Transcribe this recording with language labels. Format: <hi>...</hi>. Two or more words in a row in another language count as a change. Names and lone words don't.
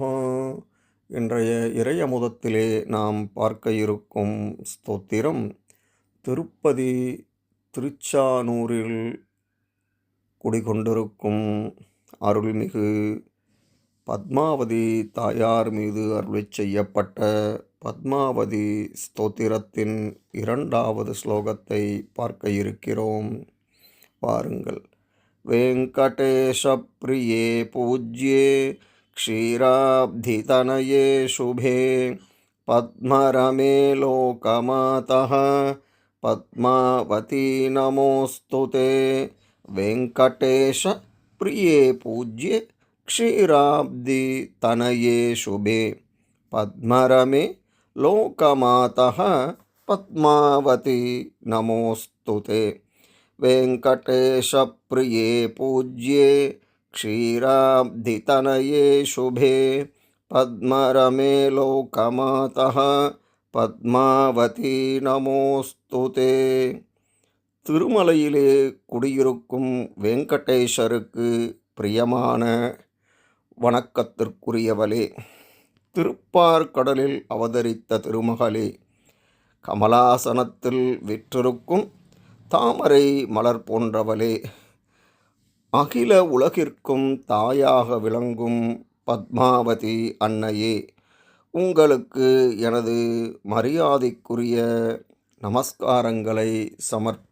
<ta>இன்றைய இறையமுதத்திலே நாம் பார்க்க இருக்கும் ஸ்தோத்திரம் திருப்பதி திருச்சானூரில் குடிகொண்டிருக்கும் அருள்மிகு பத்மாவதி தாயார் மீது அருளிச் செய்யப்பட்ட பத்மாவதி ஸ்தோத்திரத்தின் 2வது ஸ்லோகத்தை பார்க்க இருக்கிறோம். வாருங்கள்.</ta> <sa>वेंकटेश प्रिये पूज्ये क्षीराब्धितनये शुभे पद्मरमे लोकमातः पद्मावती नमोस्तुते. वेंकटेश प्रिये पूज्ये क्षीराब्धितनये शुभे पद्मरमे लोकमातः पद्मावती नमोस्तुते. वेंकटेश प्रिये पूज्ये क्षीराब्धितनये शुभे पद्मरमे लोकमातः पद्मावती नमोस्तुते.</sa> <ta>திருமலையிலே குடியிருக்கும் வெங்கடேஷருக்கு பிரியமான வணக்கத்திற்குரியவளே, திருப்பார்கடலில் அவதரித்த திருமகளே, கமலாசனத்தில் விற்றிருக்கும் தாமரை மலர் போன்றவளே, அகில உலகிற்கும் தாயாக விளங்கும் பத்மாவதி அன்னையே, உங்களுக்கு எனது மரியாதைக்குரிய நமஸ்காரங்களை சமர்ப்பிக்கிறேன்.</ta>